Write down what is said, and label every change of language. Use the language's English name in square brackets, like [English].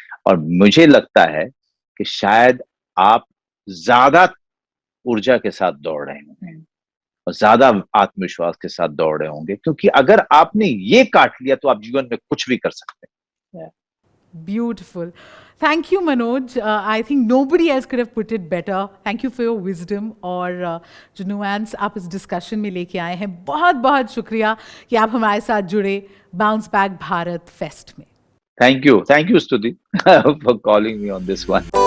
[Hindi] और मुझे लगता है कि शायद आप ज्यादा ऊर्जा के साथ दौड़ रहे होंगे और ज्यादा आत्मविश्वास के साथ दौड़ रहे होंगे, क्योंकि अगर आपने ये काट लिया तो आप जीवन में कुछ भी कर सकते हैं। [English] Beautiful. Thank you, Manoj. I think nobody else could have put it better. Thank you for your wisdom [Hindi] और जो nuance आप इस discussion में लेके आए हैं. बहुत बहुत शुक्रिया कि आप हमारे साथ जुड़े Bounce Back भारत Fest में. [English] Thank you, Stuti, for calling me on this one.